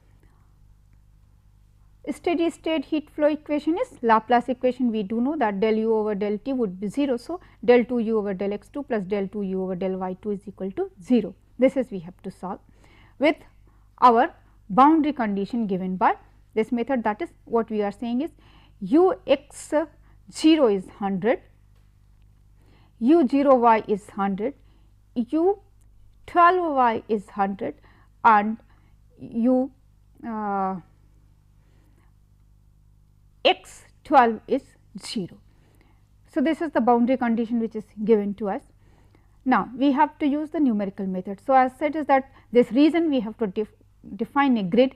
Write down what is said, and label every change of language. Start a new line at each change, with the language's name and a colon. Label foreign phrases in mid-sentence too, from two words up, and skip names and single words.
English: Steady state heat flow equation is Laplace equation. We do know that del u over del t would be 0. So, del 2 u over del x 2 plus del 2 u over del y 2 is equal to 0. This is we have to solve with our boundary condition given by this method, that is what we are saying is u x 0 is 100, u 0 y is 100, u 12 y is 100 and u x 12 is 0. So, this is the boundary condition which is given to us. Now, we have to use the numerical method. So, as said is that this reason we have to define a grid.